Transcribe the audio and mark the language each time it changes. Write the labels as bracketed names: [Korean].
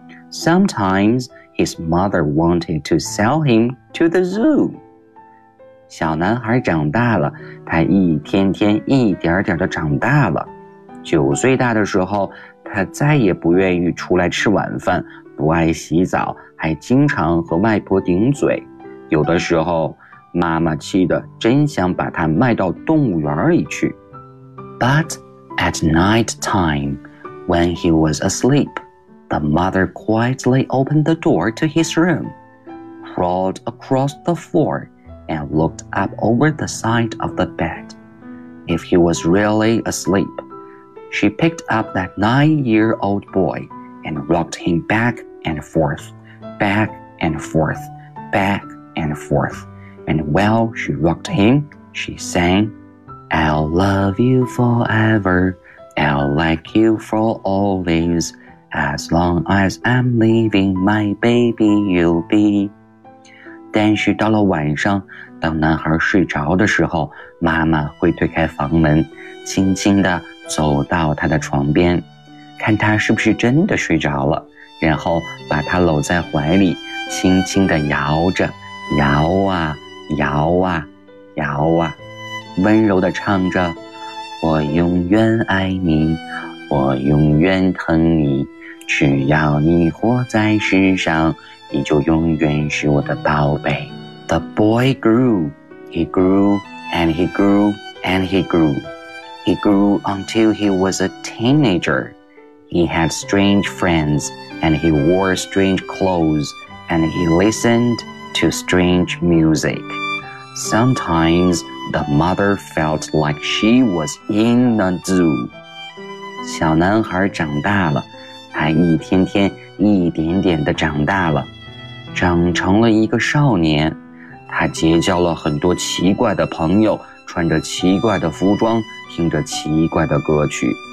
[English] Sometimes,His mother wanted to sell him to the zoo. [Chinese] 小男孩长大了，他一天天一点点的长大了。九岁大的时候，他再也不愿意出来吃晚饭，不爱洗澡，还经常和外婆顶嘴。有的时候，妈妈气得真想把他卖到动物园里去。 [English] But at night time, when he was asleep,The mother quietly opened the door to his room, crawled across the floor, and looked up over the side of the bed. If he was really asleep, she picked up that nine-year-old boy and rocked him back and forth, back and forth, back and forth. And while she rocked him, she sang, I'll love you forever, I'll like you for always,As long as I'm leaving, my baby, you'll be. [Chinese] 但是到了晚上，当男孩睡着的时候，妈妈会推开房门，轻轻地走到他的床边，看他是不是真的睡着了，然后把他搂在怀里，轻轻地摇着，摇啊，摇啊，摇啊，温柔地唱着，我永远爱你，我永远疼你。只要你活在世上，你就永远是我的宝贝。 [English] The boy grew. He grew and he grew and he grew. He grew until he was a teenager. He had strange friends, and he wore strange clothes, and he listened to strange music. Sometimes the mother felt like she was in the zoo. [Chinese] 小男孩长大了，他一天天一点点地长大了，长成了一个少年。他结交了很多奇怪的朋友，穿着奇怪的服装，听着奇怪的歌曲。